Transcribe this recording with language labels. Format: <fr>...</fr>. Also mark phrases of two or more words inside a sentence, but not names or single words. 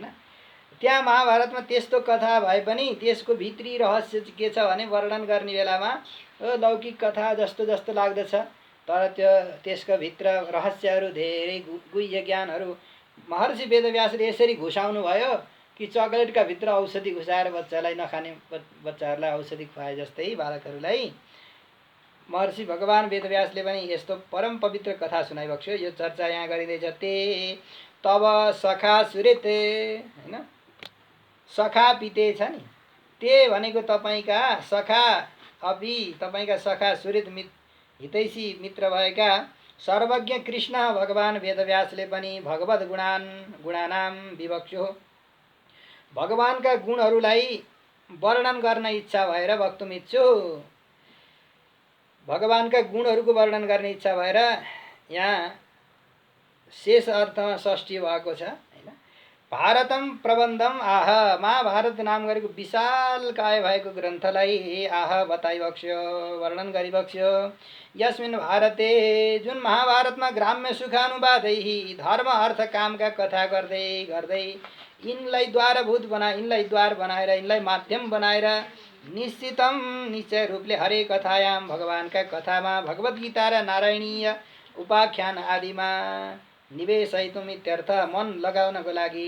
<ne>त्यहाँ महाभारतमा त्यस्तो कथा भए पनि त्यसको भित्री रहस्य के छ भने वर्णन गर्ने बेलामा लौकिक कथा जस्तो जस्तो लाग्दछ, तर त्यसको भित्र रहस्यहरू धेरै गुह्य ज्ञानहरू महर्षि वेदव्यासले यसरी घुसाउनु भयो कि चकलेटका भित्र औषधि घुसाएर बच्चालाई नखाने बच्चाहरूलाई औषधि खुवाए जस्तै बालकहरूलाई महर्षि भगवान वेदव्यासले पनि यस्तो परम पवित्र कथा सुनाइबक्स्यो। यो चर्चा यहाँ गरिँदैछ।</ne> <sa>ते तब सखा सुरेत</sa> <ne>हैन, सखा पिते छ नि, ते भनेको तपाईका सखा, अपि तपाईका सखा सुरेत हितैषी मित्र भएका सर्वज्ञ कृष्ण भगवान वेदव्यासले पनि</ne> <sa>भगवत गुणानाम विवक्षु,</sa> <ne>भगवानका गुणहरूलाई वर्णन गर्न इच्छा भएर</ne> <sa>वक्तुम इच्छु,</sa> <ne>भगवानका गुणहरूको वर्णन गर्ने इच्छा भएर यहाँ शेष अर्थमा षष्ठी भएको छ हैन।</ne> <sa>भारतम प्रबन्धम आह</sa> <ne>महाभारत नाम गरेको विशाल काय भएको ग्रन्थलाई आह बताइबक्स्यो, वर्णन गरिबक्स्यो।</ne> <sa>यस्मिन् भारते</sa> <ne>जुन महाभारतमा</ne> <sa>ग्राम्य सुखानुवादै</sa> <ne>धर्म अर्थ कामका कथा गर्दै गर्दै यिनलाई द्वारभूत बनाए, यिनलाई द्वार बनाएर, यिनलाई माध्यम बनाएर निश्चितम निश्चय रूपले</ne> <sa>हरे कथायाम</sa> <ne>भगवानका कथामा, भगवत गीता र नारायणीय उपाख्यान आदिमा</ne> <sa>निवेशयितुम इत्यर्थ,</sa> <ne>मन लगाउनको लागि।</ne>